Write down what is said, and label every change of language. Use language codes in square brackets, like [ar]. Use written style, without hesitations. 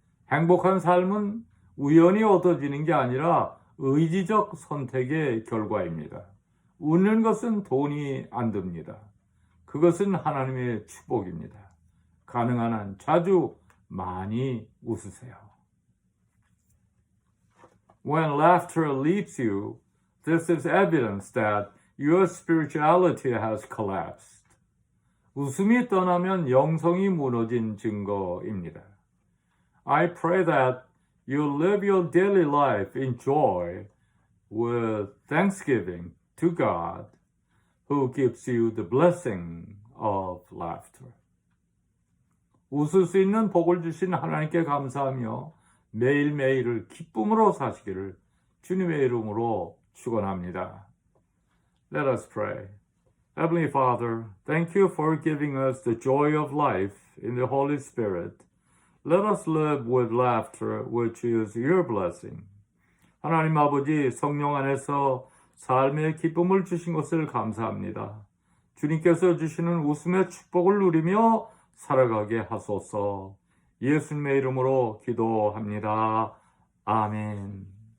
[ko] 행복한 삶은 우연히 얻어지는 게 아니라 의지적 선택의 결과입니다. 웃는 것은 돈이 안 듭니다. 그것은 하나님의 축복입니다. 가능한 한 자주 많이 웃으세요. [en] When laughter leaves you, this is evidence that your spirituality has collapsed. [ko] 웃음이 떠나면 영성이 무너진 증거입니다. [en] I pray that you live your daily life in joy with thanksgiving to God who gives you the blessing of laughter. [ko] 웃을 수 있는 복을 주신 하나님께 감사하며 매일매일을 기쁨으로 사시기를 주님의 이름으로 축원합니다. [en] Let us pray. Heavenly Father, thank you for giving us the joy of life in the Holy Spirit. Let us live with laughter, which is your blessing. [ko] 하나님 아버지, 성령 안에서 삶의 기쁨을 주신 것을 감사합니다. 주님께서 주시는 웃음의 축복을 누리며 살아가게 하소서. 예수님의 이름으로 기도합니다. 아멘.